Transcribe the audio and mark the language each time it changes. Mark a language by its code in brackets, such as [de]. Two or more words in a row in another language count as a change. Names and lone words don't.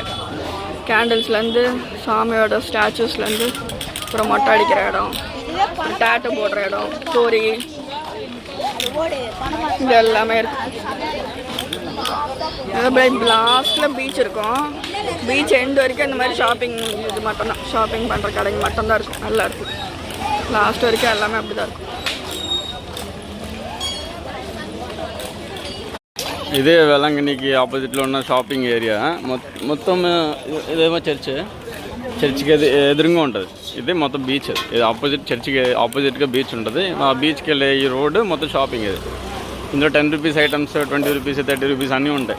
[ta] கேண்டில்ஸ்லேருந்து சாமியோட ஸ்டாச்சூஸ்லேருந்து அப்புறம் மொட்டை அடிக்கிற இடம், டேட்டு போடுற இடம், கோரி, இது எல்லாமே இருக்குது. லாஸ்ட்டில் பீச் இருக்கும். [en] beach end [ta] வரைக்கும் இந்த மாதிரி ஷாப்பிங் இது மட்டும்தான், ஷாப்பிங் பண்ணுற கடைங்க மட்டும்தான் இருக்கும். நல்லா இருக்கும். லாஸ்ட் வரைக்கும் எல்லாமே அப்படி தான் இருக்கும். [te] ఇదే వెలంగినికి ఆపోజిట్లో ఉన్న [en] shopping area. [te] మొత్తం ఇదేమో చర్చికి ఎదురుగా ఉంటుంది. ఇది మొత్తం బీచ్. ఇది చర్చికి ఆపోజిట్గా బీచ్ ఉంటుంది. ఆ బీచ్కి వెళ్ళే ఈ రోడ్డు మొత్తం షాపింగ్. ఇది ఇందులో 10 [en] rupees items, [te] 20 రూపీస్, 30 రూపీస్ అన్నీ ఉంటాయి.